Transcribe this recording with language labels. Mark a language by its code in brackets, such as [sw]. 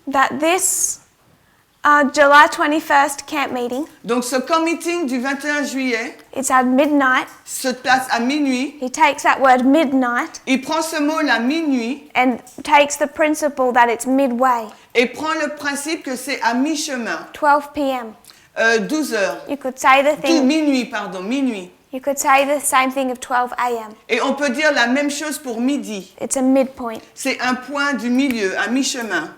[en] That this July 21st camp meeting, [fr] Donc ce camp meeting du 21 juillet [en] it's at midnight. [fr] se place à minuit. [en] He takes that word midnight [fr] Il prend ce mot-là, minuit, [en] and takes the principle that it's midway, [fr] et prend le principe que c'est à mi-chemin, [en] 12 p.m. [fr] 12 heures. [en] You could say the thing. [fr] Minuit, pardon, minuit. [en] You could say the same thing of 12 a.m. [fr] Et on peut dire la même chose pour midi. [en] It's a midpoint. [fr] C'est un point du milieu, à mi-chemin.